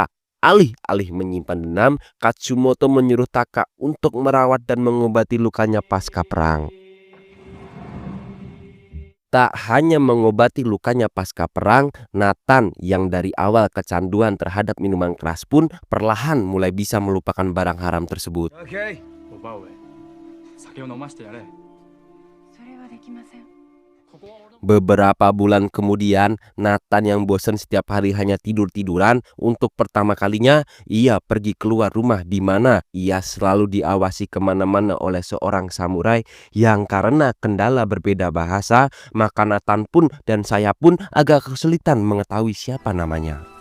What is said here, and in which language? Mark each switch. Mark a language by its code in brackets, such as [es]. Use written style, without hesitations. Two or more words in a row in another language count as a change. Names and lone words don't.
[id] Alih-alih menyimpan dendam, Katsumoto menyuruh Taka untuk merawat dan mengobati lukanya pasca perang. Tak hanya mengobati lukanya pasca perang, Nathan yang dari awal kecanduan terhadap minuman keras pun perlahan mulai bisa melupakan barang haram tersebut. [ja] Okay. Obaue. 酒を飲ませてやれ。それはできません。 [id] Beberapa bulan kemudian, Nathan yang bosan setiap hari hanya tidur-tiduran, untuk pertama kalinya ia pergi keluar rumah, di mana ia selalu diawasi kemana-mana oleh seorang samurai yang karena kendala berbeda bahasa, maka Nathan pun dan saya pun agak kesulitan mengetahui siapa namanya.